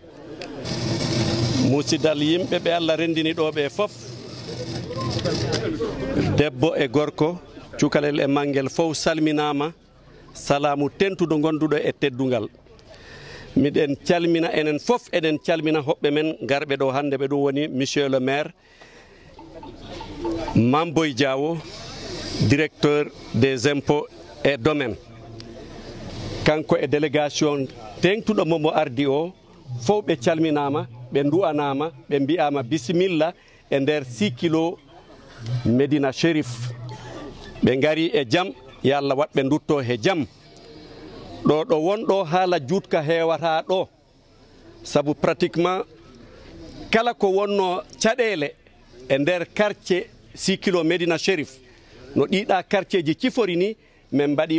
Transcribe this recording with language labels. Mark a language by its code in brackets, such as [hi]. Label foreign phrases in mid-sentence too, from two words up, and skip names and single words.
[ff] musidal yimɓe ɓe Allah rendini ɗo ɓe fof debbo e gorko cukalel e mangel fof salminama salamu tentudo gonduɗo e teddungal miɗen calmina enen fof eɗen calmina hoɓɓe men garɓe ɗo hande ɓe ɗum woni [fr] monsieur le maire [ff] Mamboy Diawo, [fr] directeur des impôts et domaines. [ff] Kanko e délégation tengtuɗo momo ardi o fof ɓe calminama ɓe du'anama ɓe mbiyama bisimilla e nder 6 kilo Medina Cherif ɓe gari e jaam yo Allah wat ɓe dutto he jaam ɗo wonɗo haala juutka hewata ɗo sabu pratiquement kala ko wonno caɗele e nder quartier 6 kilo Medina Cherif no ɗiɗa quartier ji cifori ni min mbaɗi